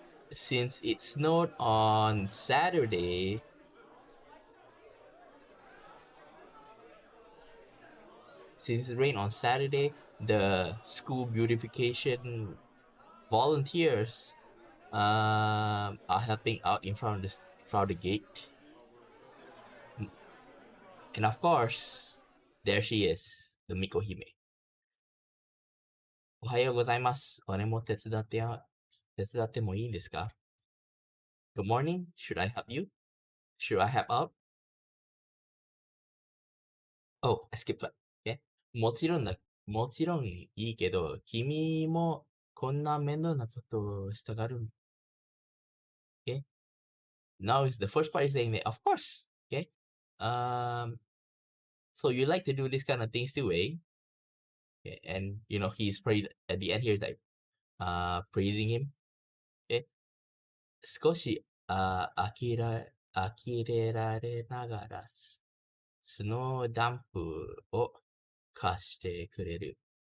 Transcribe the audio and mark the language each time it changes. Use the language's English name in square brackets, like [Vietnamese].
[English] Since it snowed on Saturday, since it rained on Saturday, the school beautification volunteers are helping out in front of the gate. And of course, there she is, the Mikohime. [Japanese] おはようございます。俺も手伝ってもいいですか？ [English] Good morning. Should I help you? Should I help out? Oh, I skipped that. Okay. [Japanese] もちろんいいけど、君もこんな面倒なことをしたがる。 [English] Okay. Now the first part is saying that, of course. Okay. So you like to do this kind of things too, eh? Okay. And he's prayed at the end here, like praising him. Okay. [Japanese] 少し呆れられながらスノーダンプを貸してくれる。